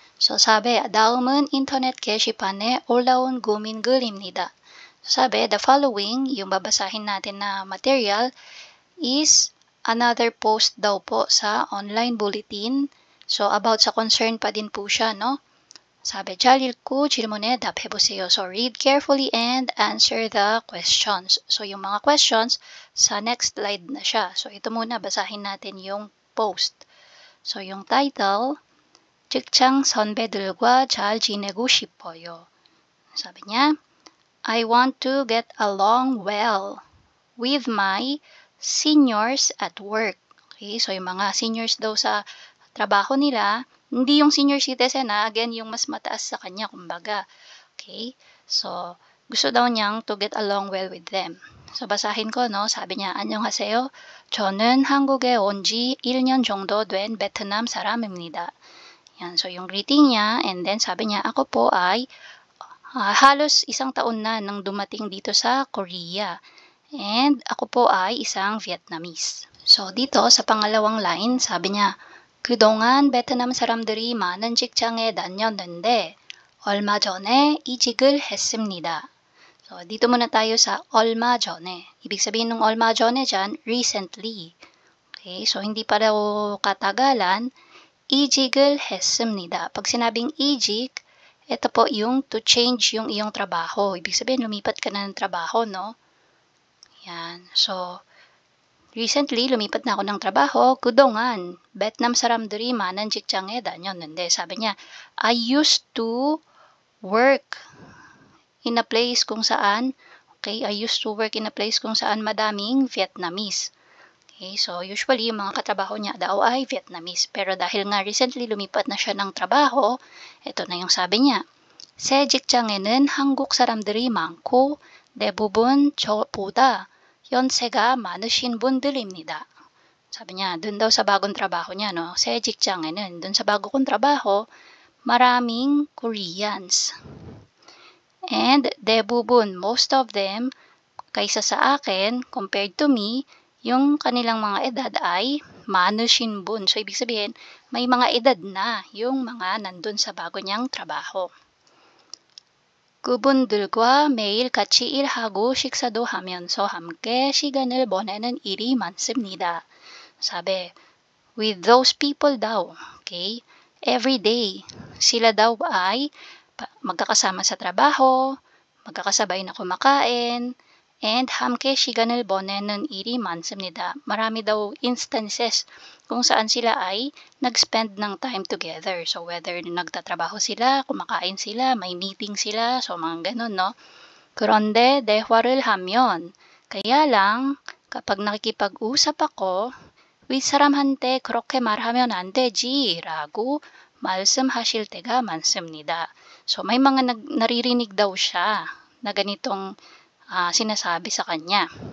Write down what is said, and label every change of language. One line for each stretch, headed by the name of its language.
Filipino: So, sabi,
Korean: 다음은 인터넷 게시판에 올라온 고민 글입니다.
English: So, sabi, the following,
Filipino: yung babasahin natin na material,
English: is another post daw po sa online bulletin.
Filipino: So, about sa concern pa din po siya, no?
Korean: 사배 잘 읽고 질문에 답해보세요.
English: So read carefully and answer the questions.
Filipino: So yung mga questions, sa next slide na siya. So ito muna, basahin natin yung post. So yung title,
Korean: 직장 선배들과 잘 지내고 싶어요.
Filipino: 사bi niya,
English: I want to get along well with my seniors at work.
Filipino: Okay, so yung mga seniors daw sa trabaho nila, hindi yung senior citizen again yung mas mataas sa kanya kumbaga. Okay? So, gusto daw niyang to get along well with them. So, basahin ko, no?
Korean: Sabi niya, 안녕하세요. 저는 한국에 온 지 1년 정도 된 베트남 사람입니다.
Filipino: Yan. So, yung greeting niya, and then sabi niya, ako po ay halos isang taon na nang dumating dito sa Korea. And ako po ay isang Vietnamese. So, dito sa pangalawang line, sabi niya,
Korean: 그동안 베트남 사람들이 많은 직장에 다녔는데 얼마 전에 이직을 했습니다.
Filipino: So, dito muna tayo sa 얼마 전에. Ibig sabihin ng 얼마 전에 dyan,
English: recently.
Filipino: Okay, so hindi pa daw katagalan, 이직을 했습니다. Pag sinabing 이직, ito po yung to change yung iyong trabaho. Ibig sabihin, lumipat ka na ng trabaho, no? Yan. So, recently, lumipat na ako ng trabaho.
Korean: 그동안 베트남 사람들이 많은 직장에 다녔는데
English: sabi niya, I used to work in a place kung saan, okay, I used to work in a place
Filipino: kung saan madaming Vietnamese. Okay, so usually yung mga katrabaho niya daw ay Vietnamese. Pero dahil nga recently lumipat na siya ng trabaho, ito na yung sabi niya.
Korean: 새 직장에는 한국 사람들이 많고 대부분 저보다 연세가 많으신 분들입니다.
Filipino: Sabi niya, dun daw sa bagong trabaho niya, no?
Korean: 새 직장에는,
Filipino: dun sa bago kong trabaho, maraming Koreans. And 대부분, most of them, kaysa sa akin, compared to me, yung kanilang mga edad ay 많으신 분. So, ibig sabihin, may mga edad na yung mga nandun sa bago niyang trabaho.
Korean: 그분들과 매일 같이 일하고 식사도 하면서 함께 시간을 보내는 일이 많습니다.
Filipino: 사bi, with those people daw, okay, every day, sila daw ay magkakasama sa trabaho, magkakasabay na kumakain, and
Korean: 함께 시간을 보내는 일이 많습니다.
Filipino: Marami daw instances kung saan sila ay nag-spend ng time together. So, whether nagtatrabaho sila, kumakain sila, may meeting sila, so mga ganun, no?
Korean: 그런데 대화를 하면,
Filipino: kaya lang, kapag nakikipag-usap ako,
Korean: with 사람한테 그렇게 말하면 안 되지, 라고 말씀하실 때가 많습니다.
Filipino: So, may mga naririnig daw siya na ganitong sinasabi sa kanya.